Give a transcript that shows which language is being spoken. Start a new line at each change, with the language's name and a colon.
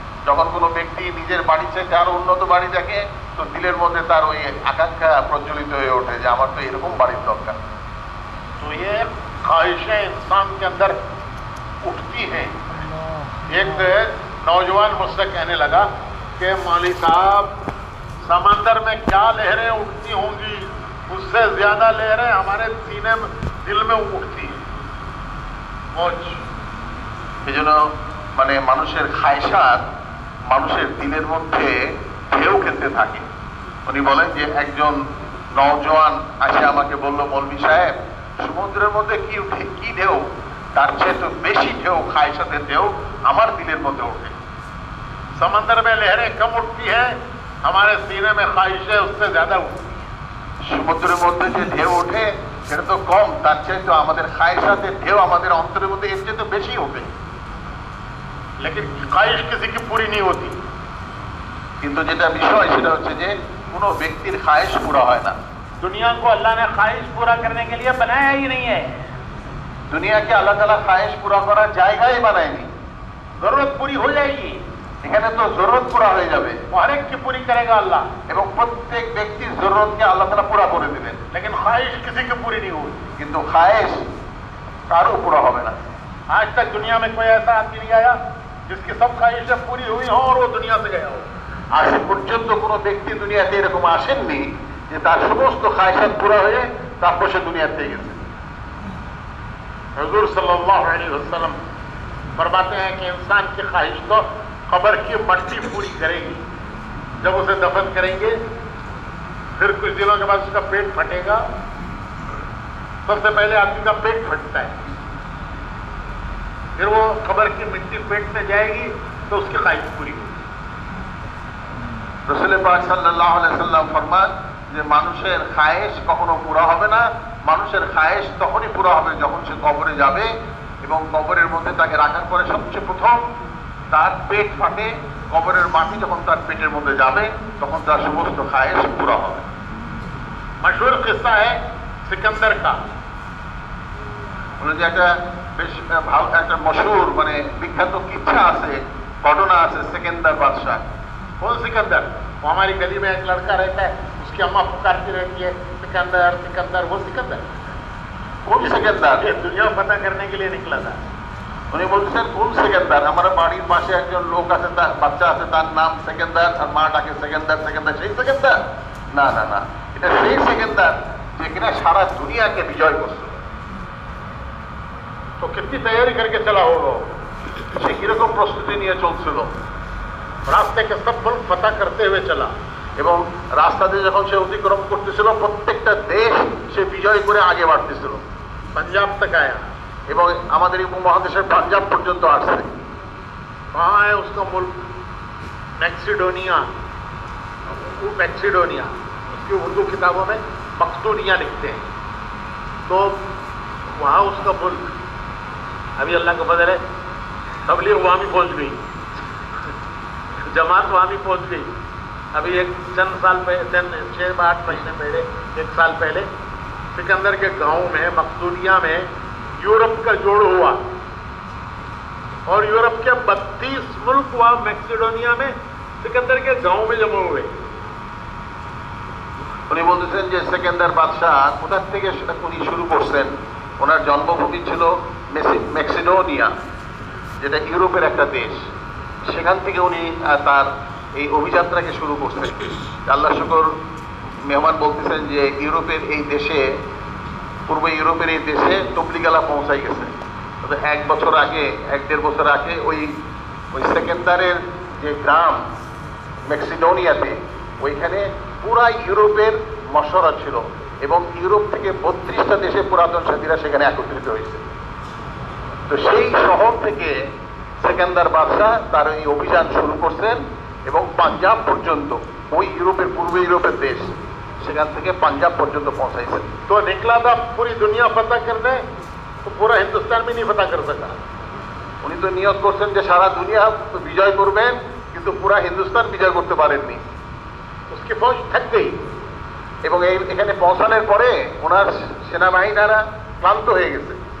Bangla: যখন কোনো ব্যক্তি নিজের বাড়ির চাইতে আরো উন্নত বাড়ি দেখে তো দিলের মধ্যে তার ওই আকাঙ্ক্ষা প্রজ্বলিত হয়ে ওঠে যে আমার তো এরকম বাড়ির দরকার।
Hindi: तो ये ख्वाहिशें इंसान के अंदर उठती हैं। एक नौजवान मुझसे कहने लगा कि मौलवी साहब समंदर में क्या लहरें उठती होंगी, उससे ज्यादा लहरें हमारे सीने में, दिल में उठती हैं। मौज
Bangla: এই জন্য মানে মানুষের খায়সাত মানুষের দিলের মধ্যে ঢেউ খেলতে থাকে। উনি বলেন যে একজন নওজোয়ান আসে আমাকে বলল, মৌলভী সাহেব সমুদ্রের মধ্যে কি ঢেউ, তার চেয়ে তো বেশি ঢেউ, খায়সাতের ঢেউ আমার দিলের মধ্যে ওঠে।
Hindi: समंदर में लहरें कम उठती हैं, हमारे सीने में ख्वाहिशें उससे ज्यादा उठती हैं।
Bangla: সমুদ্রের মধ্যে যে ঢেউ ওঠে সেটা তো কম, তার চেয়ে তো আমাদের খায়সাতের ঢেউ আমাদের অন্তরের মধ্যে এর চেয়ে তো বেশি ওঠে।
Hindi: लेकिन ख्वाहिश किसी की पूरी नहीं होती।
Bangla: কিন্তু যেটা বিষয় সেটা হচ্ছে যে কোনো ব্যক্তির খায়েশ পুরা হয় না।
Hindi: दुनिया को अल्लाह ने ख्वाहिश पूरा करने के लिए बनाया ही नहीं है।
Bangla: দুনিয়াকে আল্লাহ তাআলা খায়েশ পুরা করার জায়গায় বানায়নি।
Hindi: जरूरत पूरी हो जाएगी,
Bangla: এখানে তো জরুরত পুরা হয়ে যাবে,
Hindi: हर एक की पूरी करेगा अल्लाह,
Bangla: এবং প্রত্যেক ব্যক্তির জরুরতকে আল্লাহ তাআলা পুরা করে দিবেন।
Hindi: लेकिन ख्वाहिश किसी की पूरी नहीं हुई।
Bangla: কিন্তু খায়েশ কারো পুরা হবে না।
Hindi: आज तक दुनिया में कोई ऐसा आदमी नहीं आया जिसकी सब ख्वाहिशें पूरी हुई हो और वो दुनिया से गया हो।
Bangla: আজ পর্যন্ত কোনো ব্যক্তি দুনিয়াতে এরকম আসেননি যে তার সমস্ত খায়সাত পুরা হয়ে তারপর সে দুনিয়া থেকে গেছে।
Hindi: हुजूर सल्लल्लाहु अलैहि वसल्लम फरमाते हैं कि इंसान की ख्वाहिश तो कब्र की मट्टी पूरी करेगी। जब उसे दफन करेंगे फिर कुछ दिनों के बाद उसका पेट फटेगा। सबसे पहले आदमी का पेट फटता है, फिर वो कब्र की मिट्टी पेट में जाएगी तो उसकी ख्वाहिश पूरी होगी।
Bangla: রাসূল পাক সাল্লাল্লাহু আলাইহি ওয়াসাল্লাম ফরমান যে মানুষের খায়েশ কখনো পুরা হবে না, মানুষের খায়েশ তখনই পুরা হবে যখন সে কবরে যাবে এবং কবরের মধ্যে তাকে রাখার পরে সবচেয়ে প্রথম তার পেট ফাটে, কবরের মাটি যখন তার পেটের মধ্যে যাবে তখন তার সমস্ত খায়েশ পুরা হবে।
Hindi: मशहूर किस्सा है सिकंदर का।
Bangla: বলে যে একটা বেশ ভালো একটা মশহুর মানে বিখ্যাত কিচ্ছা আছে, ঘটনা আছে সিকান্দার বাদশাহ।
Hindi: कौन सिकंदर? वो हमारी गली में एक लड़का रहता है, उसकी अम्मा पुकारती रहती है सिकंदर सिकंदर। वो सिकंदर
Bangla: কোন সিকান্দার?
Hindi: ये दुनिया पता करने के लिए निकला था।
Bangla: উনি বলছেন কোন সিকান্দার? আমার বাড়ির পাশে একজন লোক আছে, তার বাচ্চা আছে, তার নাম সিকান্দার, আর মা ডাকে সিকান্দার সিকান্দার। সেই সিকান্দার? না না না, এটা সেই সিকান্দার যে কিনা সারা দুনিয়াকে বিজয় করছে।
Hindi: तो कितनी तैयारी करके चला होगा,
Bangla: সে কিরকম প্রস্তুতি নিয়ে চলছিল,
Hindi: रास्ते के सब मुल्क पता करते हुए चला।
Bangla: এবং রাস্তা দিয়ে যখন সে অতিক্রম করতেছিল প্রত্যেকটা দেশ সে বিজয় করে আগে বাড়তেছিল,
Hindi: पंजाब तक आया।
Bangla: এবং আমাদের এই উপমহাদেশের পাঞ্জাব পর্যন্ত আসছে।
Hindi: कहाँ है उसका मुल्क? मैक्सिडोनिया। वो मैक्सिडोनिया, उसकी उर्दू किताबों में मक्तूनिया लिखते हैं। तो वहाँ उसका मुल्क। अभी अल्लाह का फजल है तबलीग वहाँ भी पहुँच गई, जमात वहाँ भी पहुँच गई। अभी एक चंद साल पहले, 6-8 महीने पहले, 1 साल पहले सिकंदर के गांव में मक्तूनिया में यूरोप का जोड़ हुआ और यूरोप के 32 मुल्क वहाँ मैक्सिडोनिया में सिकंदर के गांव में जमा हुए।
Bangla: উনি বলতেছেন যে সিকান্দার বাদশাহ কোথা থেকে উনি শুরু করছেন। ওনার জন্মভূমি ছিল ম্যাক্সিডোনিয়া, যেটা ইউরোপের একটা দেশ। সেখান থেকে উনি তার এই অভিযাত্রাকে শুরু করছেন। আল্লাহ শুকর, মেহমান বলতেছেন যে ইউরোপের এই দেশে, পূর্ব ইউরোপের এই দেশে তবলিগালা পৌঁছাই গেছে। তবে 1 বছর আগে, 1-1.5 বছর আগে ওই সিকান্দারের যে গ্রাম ম্যাক্সিডোনিয়াতে, ওইখানে পুরা ইউরোপের মশরা ছিল এবং ইউরোপ থেকে 32টা দেশে পুরাতন সাথীরা সেখানে একত্রিত হয়েছে। তো সেই শহর থেকে সেকেন্দার বাদশাহ তার এই অভিযান শুরু করছেন এবং পাঞ্জাব পর্যন্ত, ওই ইউরোপের পূর্ব ইউরোপের দেশ, সেখান থেকে পাঞ্জাব পর্যন্ত পৌঁছাইছেন।
Hindi: तो निकला था पूरी दुनिया फतह करने, तो पूरा हिंदुस्तान भी नहीं फतह कर सका।
Bangla: উনি তো নিয়ত করছেন যে সারা দুনিয়া বিজয় করবেন, কিন্তু পুরা হিন্দুস্তান বিজয় করতে পারেননি।
Hindi: उसकी फौज थक गई।
Bangla: এবং এখানে পৌঁছানোর পরে ওনার সেনাবাহিনীরা ক্লান্ত হয়ে গেছে।